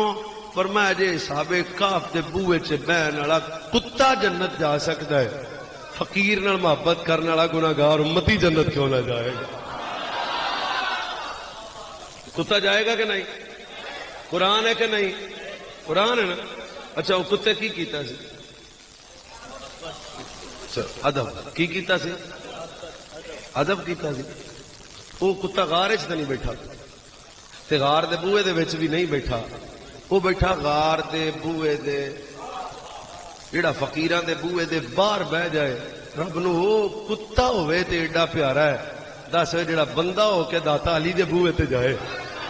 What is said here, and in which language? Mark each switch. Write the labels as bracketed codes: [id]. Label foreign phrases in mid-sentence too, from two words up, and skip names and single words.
[pa] فرمایا جے صحابہ کہف دے بوئے چ بہن والا کتا جنت جا سکتا ہے، فقیر نال محبت کرنے والا گناہگار امتی جنت کیوں نہ جائے گا؟ کتا جائے گا کہ نہیں؟ قرآن ہے کہ نہیں؟ قرآن ہے نا۔ اچھا وہ کتے کی کیتا سی؟ ادب کی کیتا سی؟ ادب کیتا سی۔ وہ کتا غار وچ تے نہیں بیٹھا، تے غار دے بوئے دے وچ بھی نہیں بیٹھا، وہ بیٹھا غار دے بوئے دے، جڑا فقیراں دے بوئے دے باہر بہ جائے، رب نو وہ کتا ہوئے تے ایڈا پیارا ہے، دس جڑا بندہ ہو کے داتا علی دے بوئے تے جائے۔